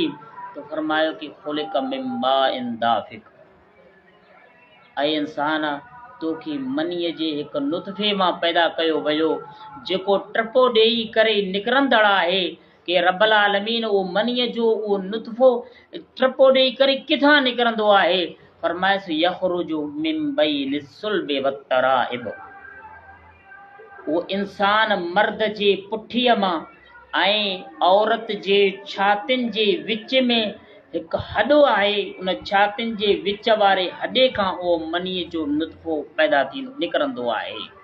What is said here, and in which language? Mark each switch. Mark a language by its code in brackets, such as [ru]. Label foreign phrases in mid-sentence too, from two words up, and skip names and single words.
[sd] तो फरमायो कि [ar] خلق من ماء دافق, [sd] ऐं इंसान तोखे मनीअ जे हिकु नुतफ़े मां पैदा कयो वियो जेको टपो ॾेई करे निकिरंदड़ आहे कि रब्बुल आलमीन उहो मनीअ जो उहो नुतफ़ो टपो ॾेई करे किथां निकिरंदो आहे? [ar] फरमाइसि يخرج من بين الصلب والترائب, [sd] उहो इंसान मर्द जे पुठीअ मां ऐं औरत जे छातिन जे विच में हिकु हॾो आहे, उन छातिन जे विच वारे हॾे खां उहो मनीअ जो नुतफ़ो पैदा थींदो निकिरंदो आहे।